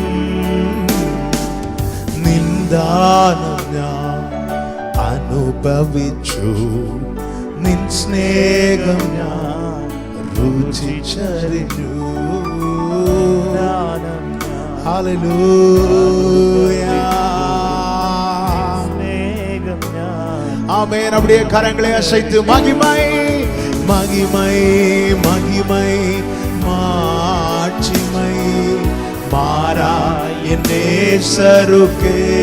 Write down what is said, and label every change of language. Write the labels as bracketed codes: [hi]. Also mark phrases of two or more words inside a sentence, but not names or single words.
[ml] നിന്ദാനം ഞാൻ അനുഭവിച്ചു, നിൻ സ്നേഹം ഞാൻ രുചിച്ചറിഞ്ഞു. ഹല്ലേലൂയ. [ta] ஆமென். அப்படியே கரங்களை அசைத்து மகிமை மகிமை மகிமை மாட்சிமை மாறா என் நேசருக்கே.